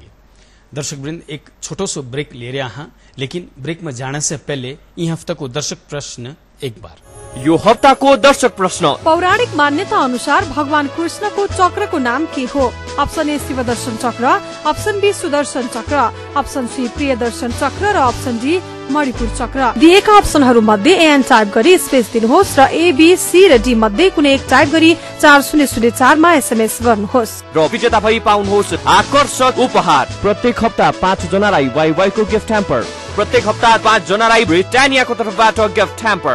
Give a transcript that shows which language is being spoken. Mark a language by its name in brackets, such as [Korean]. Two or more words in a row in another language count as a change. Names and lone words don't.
[Hindi] दर्शक वृंद, एक छोटो सो ब्रेक ले रहा हाँ, लेकिन ब्रेक में जाने से पहले यह हफ्ता को दर्शक प्रश्न एक बार। [Nepali] यो हफ्ता को दर्शक प्रश्न। पौराणिक मान्यता अनुसार भगवान कृष्ण को चक्र को नाम के हो? [English] option A [Nepali] शिवदर्शन चक्र, [English] option B [Nepali] सुदर्शन चक्र, [English] option C [Nepali] प्रियदर्शन चक्र र [English] option D [Nepali] मणिपुर चक्र। दिएका अप्सनहरू मध्ये एन टाइप गरी स्पेस दिनुहोस् र ए बी सी र डी मध्ये कुनै एक टाइप गरी 4004 मा एसएमएस गर्नुहोस् र विजेता भई पाउनुहोस् आकर्षक उपहार। प्रत्येक हप्ता 5 जनालाई वाइवाई को [English] gift hamper, [Nepali] प्रत्येक हप्ता 5 जनालाई ब्रिटानियाको तर्फबाट [English] gift hamper.